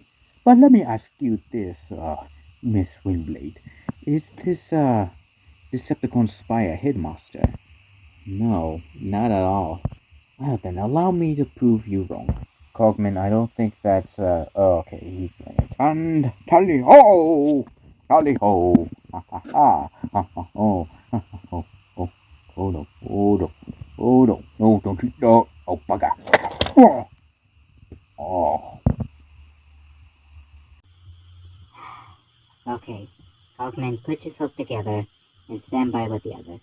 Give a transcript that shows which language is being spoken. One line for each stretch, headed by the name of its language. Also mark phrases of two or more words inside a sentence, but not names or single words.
English: But let me ask you this, Miss Windblade. Is this, Decepticon spy a headmaster? No, not at all. Well, then allow me to prove you wrong. Cogman, I don't think that's, oh, okay, he's doing it. And tally-ho! Tally-ho! Ha ha ha! Ha ha ho! Ha ha ho! Oh, hold up, hold up. Hold up. No, don't you, no. Oh, bugger. Oh. Oh. Okay, Hawkman, put yourself together and stand by with the others.